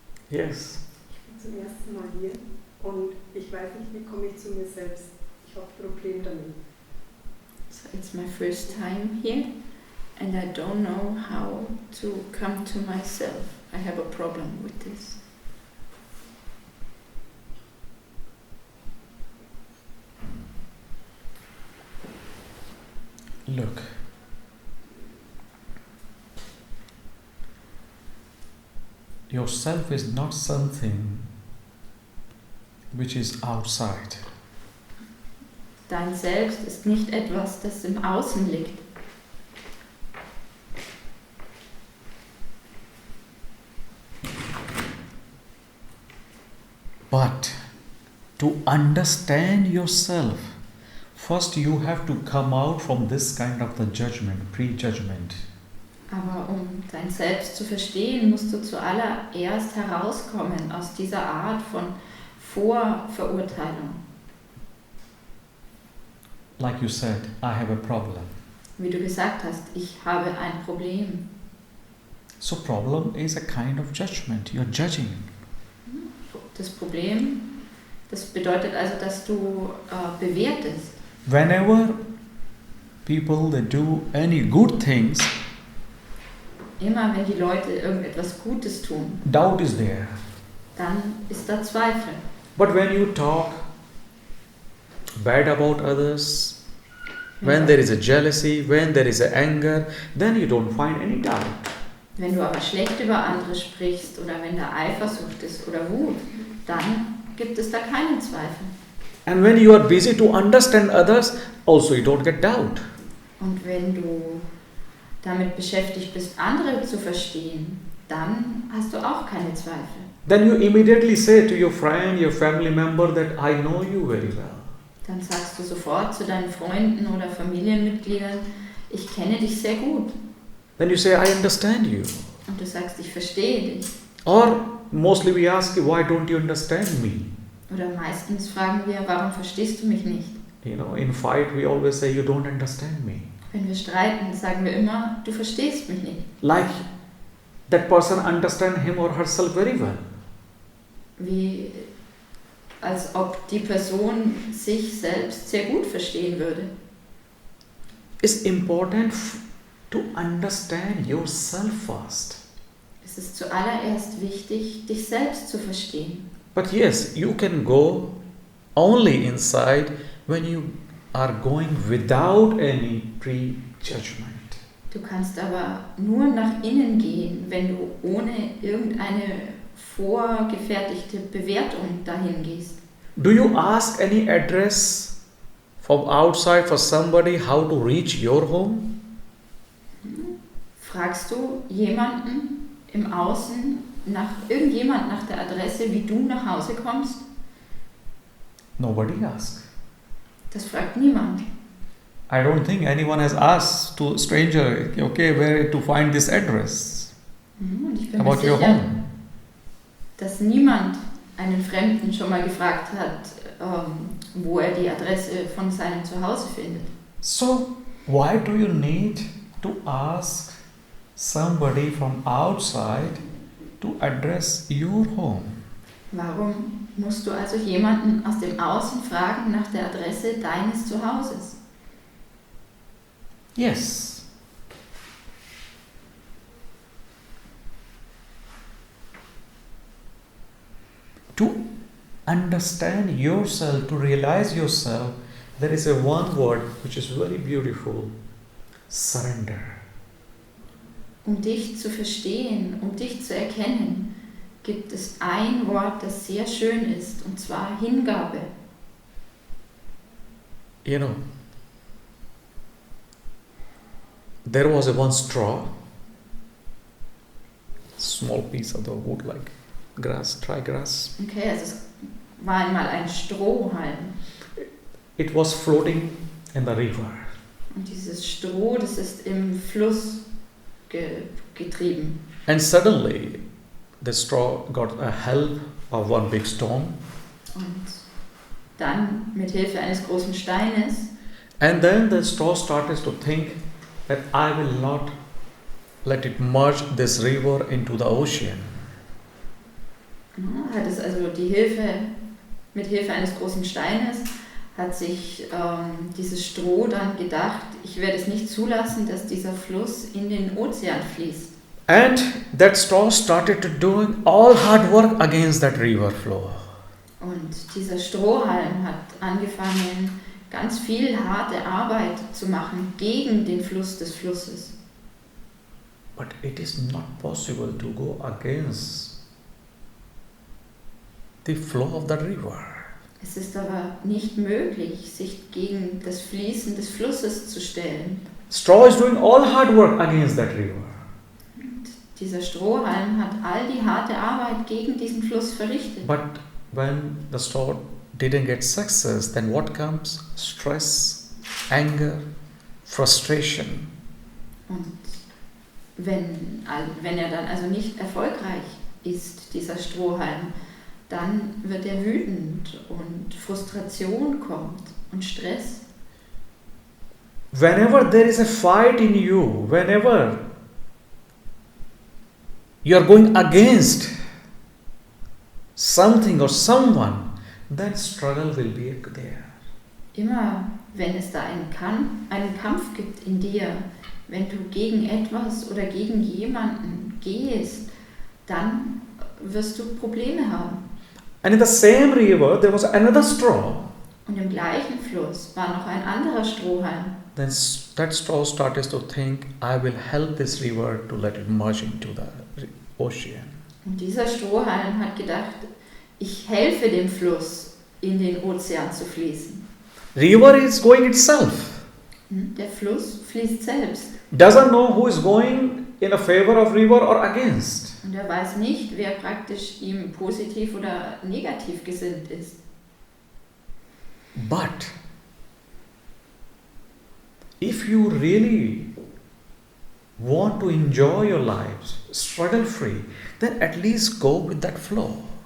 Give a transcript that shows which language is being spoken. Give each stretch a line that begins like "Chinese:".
English: Yes.
German: Ich bin zum ersten Mal hier und ich weiß nicht, wie komme ich zu mir selbst. Ich habe ein Problem damit.
English: So it's my first time here and I don't know how to come to myself. I have a problem with this. Look. Yourself is not something which is outside.
German: Dein Selbst ist nicht etwas, das im Außen liegt.
English: But to understand yourself, first you have to come out from this kind of the judgment, prejudgment.
German: Aber um dein Selbst zu verstehen, musst du zuallererst herauskommen aus dieser Art von Vorverurteilung.
English: Like you said, I have a problem.
German: Wie du gesagt hast, ich habe ein Problem.
English: So problem is a kind of judgment. You're judging.
German: Das Problem, das bedeutet also, dass du bewertest.
English: Whenever people they do any good things,
German: Immer wenn die Leute irgendetwas Gutes tun,
English: doubt is there.
German: dann ist da Zweifel.
English: But when you talk bad about others, when there is a jealousy, when there is a anger, then you don't find any doubt.
German: Wenn du aber schlecht über andere sprichst oder wenn da Eifersucht ist oder Wut, dann gibt es da keinen Zweifel.
English: And when you are busy to understand others, also you don't get doubt.
German: Und wenn du damit beschäftigt bist, andere zu verstehen, dann hast du auch keine Zweifel.
English: Then you immediately say to your friend, your family member that I know you very well.
German: Dann sagst du sofort zu deinen Freunden oder Familienmitgliedern, ich kenne dich sehr gut.
English: Then you say, I understand you.
German: Und du sagst, ich verstehe dich.
English: Or mostly we ask you, why don't you understand me?
German: Oder meistens fragen wir, warum verstehst du mich nicht?
English: You know, in fight we always say, you don't understand me.
German: Wenn wir streiten, sagen wir immer, du verstehst mich nicht.
English: Like that person understand him or herself very well.
German: Wie als ob die Person sich selbst sehr gut verstehen würde.
English: It's important to understand yourself first.
German: Es ist zuallererst wichtig, dich selbst zu verstehen.
English: But yes, you can go only inside when you are going without any prejudgment.
German: Du kannst aber nur nach innen gehen, wenn du ohne irgendeine vorgefertigte Bewertung dahin gehst.
English: Do you ask any address from outside for somebody how to reach your home?
German: Fragst du jemanden im Außen, irgendjemand nach der Adresse, wie du nach Hause kommst?
English: Nobody asks.
German: Das fragt niemand.
English: I don't think anyone has asked to a stranger, okay, where to find this address
German: Und ich bin mir
English: about your
German: sicher,
English: home.
German: dass niemand einen Fremden schon mal gefragt hat, wo er die Adresse von seinem Zuhause findet.
English: So, why do you need to ask somebody from outside to address your home?
German: Warum musst du also jemanden aus dem Außen fragen nach der Adresse deines Zuhauses?
English: Yes. To understand yourself, to realize yourself, there is a one word which is very beautiful: surrender.
German: Um dich zu verstehen, um dich zu erkennen, gibt es ein Wort, das sehr schön ist, und zwar Hingabe.
English: You know, there was a one straw, small piece of the wood like grass, dry grass.
German: Okay, also es war einmal ein Strohhalm.
English: It was floating in the river.
German: Und dieses Stroh, das ist im Fluss getrieben.
English: And suddenly, the straw got a help of one big stone.
German: Und dann mit Hilfe eines großen Steines.
English: And then the straw started to think that I will not let it merge this river into the ocean.
German: Hat es also mit Hilfe eines großen Steines hat sich dieses Stroh dann gedacht, ich werde es nicht zulassen, dass dieser Fluss in den Ozean fließt.
English: And that straw started to doing all hard work against that river flow.
German: Und dieser Strohhalm hat angefangen, ganz viel harte Arbeit zu machen gegen den Fluss des Flusses.
English: But it is not possible to go against the flow of the river.
German: Es ist aber nicht möglich, sich gegen das Fließen des Flusses zu stellen.
English: Straw is doing all hard work against that river.
German: Und dieser Strohhalm hat all die harte Arbeit gegen diesen Fluss verrichtet.
English: But when the straw didn't get success, then what comes? Stress, anger, frustration.
German: Und wenn er dann also nicht erfolgreich ist, dieser Strohhalm, dann wird er wütend und Frustration kommt und Stress.
English: Whenever there is a fight in you, whenever you are going against something or someone, then struggle will be there.
German: Immer wenn es da einen Kampf gibt in dir, wenn du gegen etwas oder gegen jemanden gehst, dann wirst du Probleme haben.
English: And in the same river, there was another straw.
German: Und im gleichen Fluss war noch ein anderer Strohhalm.
English: Then that straw started to think, I will help this river to let it merge into the ocean.
German: Und dieser Strohhalm hat gedacht, ich helfe dem Fluss, in den Ozean zu fließen.
English: River is going itself.
German: Der Fluss fließt selbst.
English: Doesn't know who is going in a favor of river or against.
German: Und er weiß nicht, wer praktisch ihm positiv oder negativ gesinnt ist.
English: But if you really want to enjoy your life, struggle free, then at least go with that flow.